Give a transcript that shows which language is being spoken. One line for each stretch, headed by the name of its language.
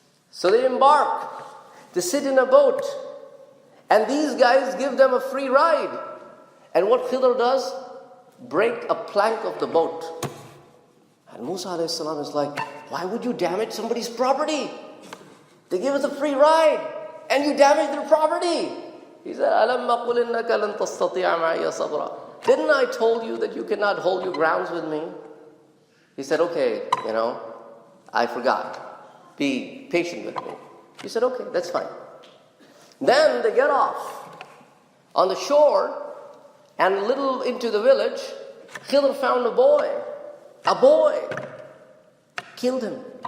English: So they embark to sit in a boat. And these guys give them a free ride. And what Qadri does? Break a plank of the boat. And Musa alayhi salam is like, why would you damage somebody's property? They give us a free ride, and you damage their property. He said,
Arabic: أَلَمَّ قُلْ إِنَّكَ لَن تَسْتَطِيعَ مَعِيَ صَبْرًا.
English: Didn't I told you that you cannot hold your grounds with me? He said, okay, I forgot. Be patient with me. He said, okay, that's fine. Then they get off on the shore, and a little into the village, Qadri found a boy. A boy. Killed him.